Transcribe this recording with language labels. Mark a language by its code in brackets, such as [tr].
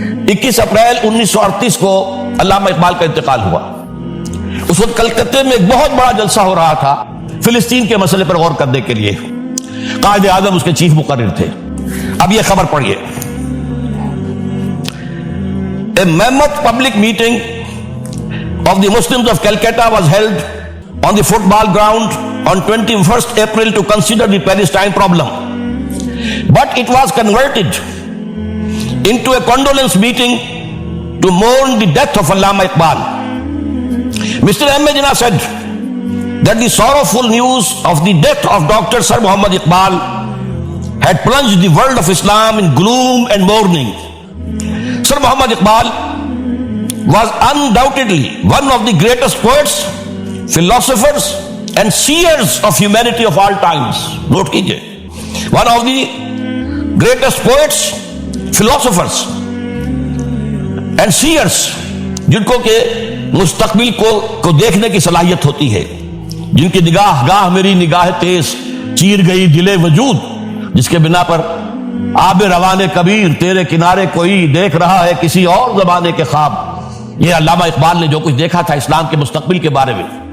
[ur] 1938 کو علامہ اقبال کا انتقال ہوا۔ اس وقت کلکتہ میں ایک بہت بڑا جلسہ ہو رہا تھا فلسطین کے مسئلے پر غور کرنے کے لیے، قائد اعظم اس کے چیف مقرر تھے۔ اب یہ خبر پڑھیے، [en] A mammoth public meeting of the Muslims of Calcutta was held on the football ground on 21st April to consider the Palestine problem. But it was converted into a condolence meeting to mourn the death of Allama Iqbal. Mr. M. A. Jinnah said that the sorrowful news of the death of Dr. Sir Muhammad Iqbal had plunged the world of Islam in gloom and mourning. Sir Muhammad Iqbal was undoubtedly one of the greatest poets, philosophers and seers of humanity of all times. [ur] Note kijiye, [en] one of the greatest poets, philosophers and seers, [ur] جن کو کہ مستقبل کو دیکھنے کی صلاحیت ہوتی ہے، جن کی نگاہ گاہ میری نگاہ تیز چیر گئی دل وجود، جس کے بنا پر آب روان کبیر تیرے کنارے کوئی دیکھ رہا ہے کسی اور زمانے کے خواب۔ یہ علامہ اقبال نے جو کچھ دیکھا تھا اسلام کے مستقبل کے بارے میں،